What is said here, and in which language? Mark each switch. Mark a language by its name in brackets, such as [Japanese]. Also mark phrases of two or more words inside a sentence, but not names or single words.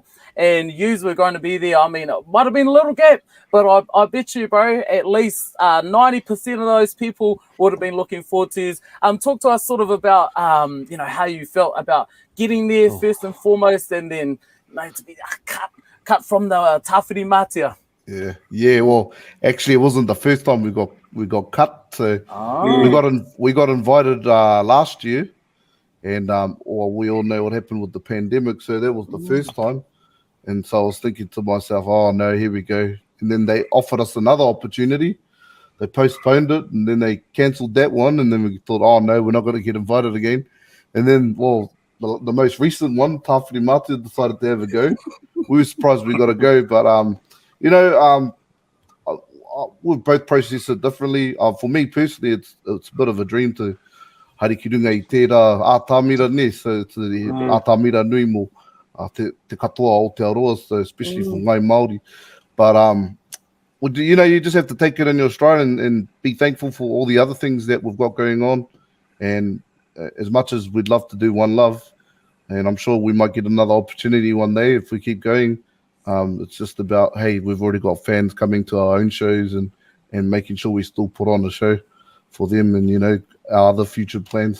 [English] And yous were going to be there. I mean, it might have been a little gap, but I bet you, bro, at least 90% of those people would have been looking forward to this. Talk to us sort of about, you know, how you felt about getting there first and foremost, and then, you know, to be cut from the tawhiri mātia. Yeah. Well, actually, it wasn't the first time we got cut. So we got invited last year, and well, we all know what happened with the pandemic. So that was the first time. And so I was thinking to myself, oh no, here we go. And then they offered us another opportunity. They postponed it, and then they cancelled that one. And then we thought, oh no, we're not going to get invited again. And then, well, the most recent one, Tawhiri Mātia, decided to have a go. We were surprised we got to go, but you know, we both process it differently. For me personally, it's a bit of a dream to [Māori] harikirunga I tērā ātāmira ne, [English] so it's the [Māori] ātāmira nui mo. Te katoa o Taiaroa, [English] so especially for ngai Māori. But you know, you just have to take it in your stride and be thankful for all the other things that we've got going on. And as much as we'd love to do One Love, and I'm sure we might get another opportunity one day if we keep going, it's just about, hey, we've already got fans coming to our own shows and making sure we still put on a show for them, and you know, our other future plans.